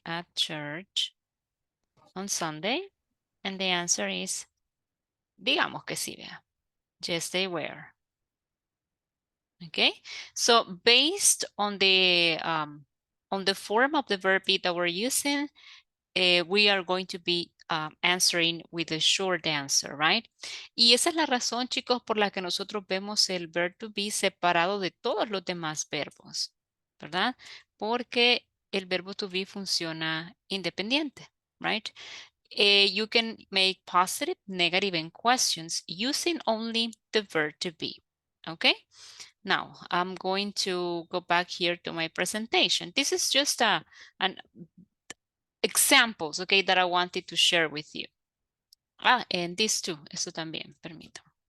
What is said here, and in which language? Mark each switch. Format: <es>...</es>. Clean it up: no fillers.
<en>At church on Sunday? And the answer is,</en> <es>digamos que sí, vea.</es> <en>Yes, they were. Okay, so based on the form of the verb be that we're using, we are going to be answering with a short answer, right?</en> <es>Y esa es la razón, chicos, por la que nosotros vemos el verb to be separado de todos los demás verbos, ¿verdad? Porque el verbo to be funciona independiente, right?</es> <en>You can make positive, negative, and questions using only the verb to be. Okay? Now, I'm going to go back here to my presentation. This is just an examples, okay, that I wanted to share with you. And this too,</en> <es>eso también, permito.</es>